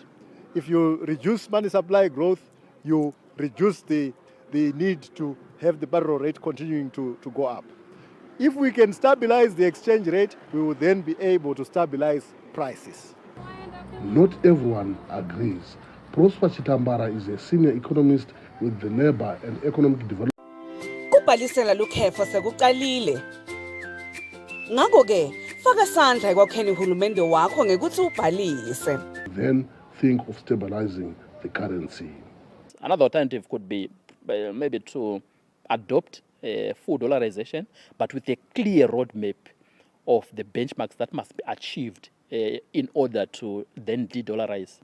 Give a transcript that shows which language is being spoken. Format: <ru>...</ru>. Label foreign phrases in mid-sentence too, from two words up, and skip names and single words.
<en>If you reduce money supply growth, you reduce the need to have the barrel rate continuing to go up. If we can stabilize the exchange rate, we will then be able to stabilize prices. Not everyone agrees. Prosper Chitambara is a senior economist with the Labour and Economic Development.</en> <nd>Ukubhalisela lukhetho sekuqalile. Ngakho-ke, faka isandla ekwakheni uhulumende wakho ngekuthi ubhalise.</nd> <en>Then think of stabilizing the currency. Another alternative could be maybe to adopt full dollarization, but with a clear roadmap of the benchmarks that must be achieved in order to then de-dollarize.</en>